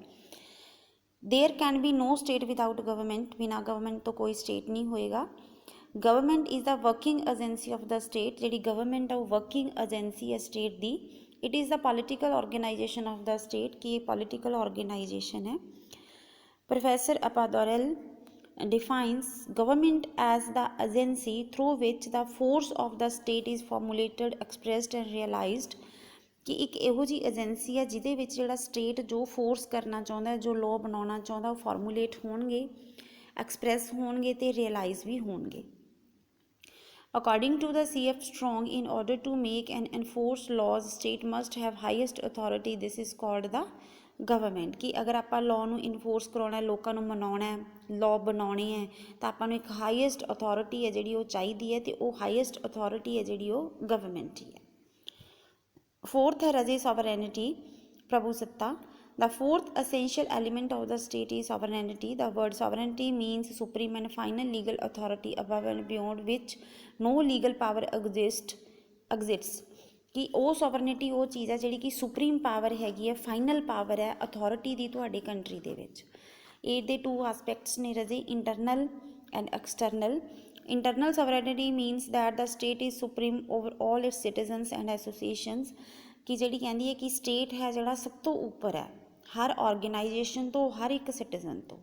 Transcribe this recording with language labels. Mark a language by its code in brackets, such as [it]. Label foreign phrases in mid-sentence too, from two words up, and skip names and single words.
[en] There can be no state without government, [pa] ਬਿਨਾਂ ਗਵਰਨਮੈਂਟ ਤੋਂ ਕੋਈ ਸਟੇਟ ਨਹੀਂ ਹੋਏਗਾ। [en] Government is the working agency of the state, [pa] ਜਿਹੜੀ ਗਵਰਨਮੈਂਟ ਆ ਉਹ [en] working agency [pa] ਹੈ ਸਟੇਟ ਦੀ। [en] It is the political organization of the state, [pa] ਕਿ ਇਹ ਪੋਲੀਟੀਕਲ ਆਰਗੇਨਾਈਜੇਸ਼ਨ ਹੈ। [en] ਪ੍ਰੋਫੈਸਰ ਅਪਾਦੋਰਲ defines government as the agency through which the force of the state is formulated, expressed and realized, [pa] ਕਿ ਇੱਕ ਇਹੋ ਜਿਹੀ ਏਜੰਸੀ ਹੈ ਜਿਹਦੇ ਵਿੱਚ ਜਿਹੜਾ ਸਟੇਟ ਜੋ ਫੋਰਸ ਕਰਨਾ ਚਾਹੁੰਦਾ, ਜੋ ਲਾਅ ਬਣਾਉਣਾ ਚਾਹੁੰਦਾ, ਉਹ ਫਾਰਮੂਲੇਟ ਹੋਣਗੇ, ਐਕਸਪ੍ਰੈਸ ਹੋਣਗੇ ਅਤੇ ਰਿਅਲਾਈਜ਼ ਵੀ ਹੋਣਗੇ। [en] According to the C.F. Strong, in order to make and enforce laws, state must have highest authority. This is called the [pa] ਗਵਰਨਮੈਂਟ, ਕਿ ਅਗਰ ਆਪਾਂ ਲਾਅ ਨੂੰ ਇਨਫੋਰਸ ਕਰਾਉਣਾ, ਲੋਕਾਂ ਨੂੰ ਮਨਾਉਣਾ, ਲਾਅ ਬਣਾਉਣੇ ਹੈ, ਤਾਂ ਆਪਾਂ ਨੂੰ ਇੱਕ [en] highest authority [pa] ਹੈ ਜਿਹੜੀ ਉਹ ਚਾਹੀਦੀ ਹੈ, ਅਤੇ ਉਹ [en] highest authority [pa] ਹੈ ਜਿਹੜੀ ਉਹ ਗਵਰਨਮੈਂਟ ਹੀ ਹੈ। ਫੋਰਥ ਹੈ ਰਾਜੇ ਸੋਵਰੈਨਿਟੀ, ਪ੍ਰਭੂ ਸੱਤਾ। [en] The fourth essential element of the state is sovereignty. The word sovereignty means supreme and final legal authority above and beyond which no legal power exists. [pa] ਕਿ ਉਹ ਸੋਵਰਨਿਟੀ ਉਹ ਚੀਜ਼ ਹੈ ਜਿਹੜੀ ਕਿ [en] supreme power [pa] ਹੈਗੀ ਹੈ, [en] final power [pa] ਹੈ ਅਥੋਰਿਟੀ ਦੀ ਤੁਹਾਡੀ ਕੰਟਰੀ ਦੇ ਵਿੱਚ। ਇਹਦੇ [en] two aspects [pa] ਨੇ ਰਾਜੇ, [en] internal and external. internal sovereignty means that the state is supreme over all its citizens and associations, [pa] ਕਿ ਜਿਹੜੀ ਕਹਿੰਦੀ ਹੈ ਕਿ ਸਟੇਟ ਹੈ ਜਿਹੜਾ ਸਭ ਤੋਂ ਉੱਪਰ ਹੈ ਹਰ ਆਰਗੇਨਾਈਜੇਸ਼ਨ ਤੋਂ, ਹਰ ਇੱਕ ਸਿਟੀਜ਼ਨ ਤੋਂ।